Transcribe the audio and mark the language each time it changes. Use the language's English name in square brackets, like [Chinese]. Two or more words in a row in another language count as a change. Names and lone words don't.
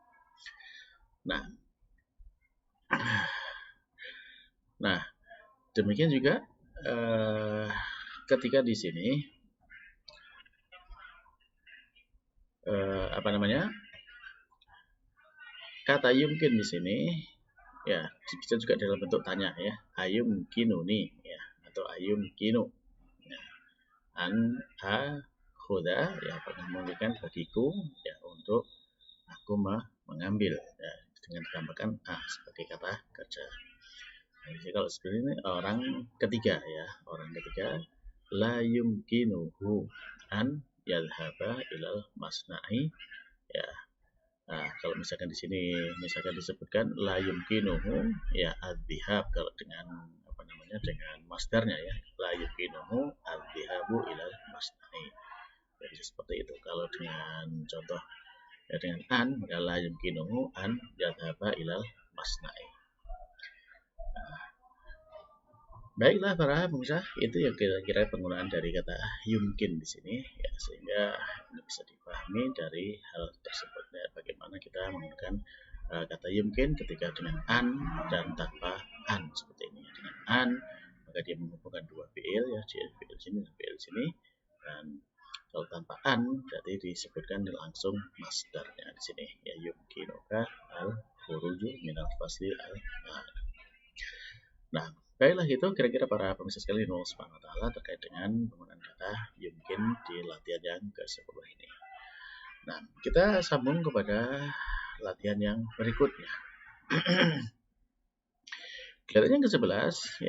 [Indonesian] Nah, demikian juga ketika di sini apa namanya, kata yumkin di sini ya bisa juga dalam bentuk tanya ya, [Arabic] أيمكن [Indonesian] nih ya, atau [Arabic] أيمكن [Indonesian] ya. [Arabic] أن آخذ [Indonesian] ya, pernah memungkinkan bagiku ya untuk aku mengambil ya, dengan ditambahkan sebagai kata kerja. Nah, jadi kalau seperti ini orang ketiga ya, orang ketiga [Arabic] لا يمكنه أن يذهب إلى المصنع [Indonesian] ya. Nah, kalau misalkan di sini misalkan disebutkan [Arabic] لا يمكنه [Indonesian] ya adzihab, kalau dengan apa namanya, dengan masdarnya ya, [Arabic] لا يمكنه الذهاب إلى المصنع. [Indonesian] Jadi seperti itu. Kalau dengan contoh ya dengan an, maka [Arabic] لا يمكنه أن يذهب إلى المصنع. [Indonesian] Baiklah para pemirsa, itu yang kira-kira penggunaan dari kata yumkin di sini ya, sehingga ini bisa dipahami dari hal tersebut ya, bagaimana kita menggunakan kata yumkin ketika dengan an dan tanpa an seperti ini. Dengan an maka dia menghubungkan dua fiil ya, fiil sini dan fiil sini, dan kalau tanpa an berarti disebutkan langsung masdarnya di sini ya, [Arabic] يمكنك الخروج من الفصل المال. [Indonesian] Nah, baiklah, itu kira-kira para pemirsa sekalian Allah [Arabic] سبحانه وتعالى [Indonesian] terkait dengan penggunaan kata yumkin di latihan yang ke-10 ini. Nah, kita sambung kepada latihan yang berikutnya. Latihan yang ke-11 ya.